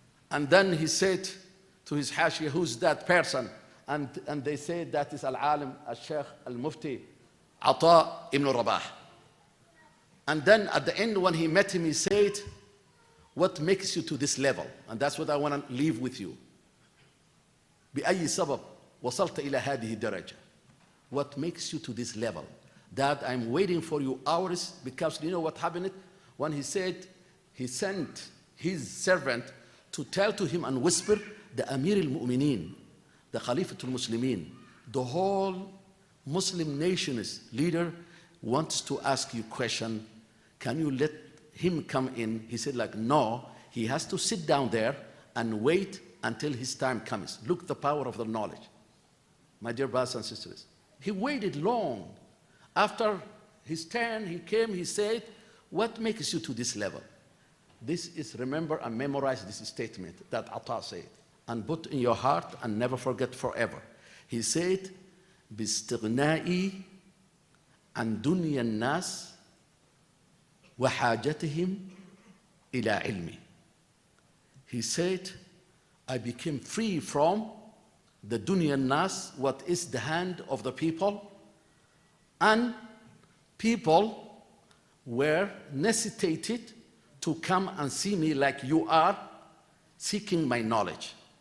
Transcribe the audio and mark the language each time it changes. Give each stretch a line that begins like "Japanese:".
English: And then he said to his Hashia, who's that person? And they said that is Al-Alim, Al-Sheikh, Al-Mufti, Ata ibn Rabah. And then at the end when he met him, he said, what makes you to this level? And that's what I want to leave with you.
Arabic: بأي سبب وصلت إلى هذه الدرجة?
English: What makes you to this level? That I'm waiting for you hours, because you know what happened? When he said, he sent his servant to tell to him and whisper, the Amir al-Mu'mineen, the Khalifatul Muslimin, the whole Muslim nation's leader wants to ask you a question. Can you let him come in? He said like, no, he has to sit down there and wait until his time comes. Look the power of the knowledge. My dear brothers and sisters, he waited long. After his turn, he came, he said, what makes you to this level? This is, remember and memorize this statement that Ata said, and put in your heart and never forget forever. He said,
Arabic: باستغنائي عن دنيا الناس وحاجتهم إلى علمي.
English: He said, I became free from the dunya nas, what is the hand of the people, and people were necessitated to come and see me like you are seeking my knowledge.